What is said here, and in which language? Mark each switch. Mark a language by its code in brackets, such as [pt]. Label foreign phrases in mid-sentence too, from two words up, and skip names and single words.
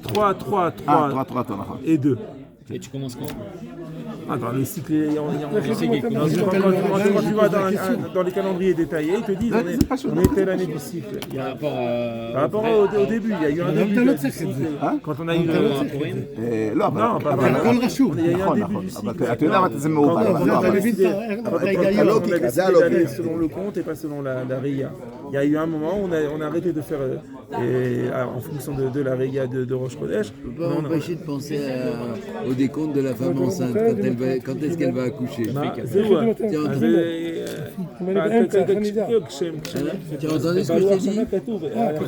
[fr] 3, 3, 3, 3 3, 3, et 2. Et tu commences quand? Attends, le cycle est quand commence. tu vas dans les calendriers détaillés, ils te disent on est telle année du cycle. Par rapport au début, il y a eu un début du cycle. Quand on a eu [he] לא, אבל... [fr] Non, pas [he] הכל רשום. [fr] Il y a eu un [he] נכון, [fr] début [he] נכון. [fr] du cycle. [he] אבל אתה יודע מה זה מעובר. אבל לא, אתה אבל... מבין את ההיגיון. הלוגיקה, זה [fr] On a décidé d'aller [he] הלוגיקה. [fr] selon le compte et pas selon la Reya. Il y a eu un moment où on a arrêté de faire en fonction de la Reya de [he] ראש חודש. [fr] Je peux pas m'empêcher de penser au décompte de la femme enceinte, quand est-ce qu'elle va accoucher. [he] זהו, [fr] Tiens, [he] אז [fr] tu as entendu ce que je t'ai dit?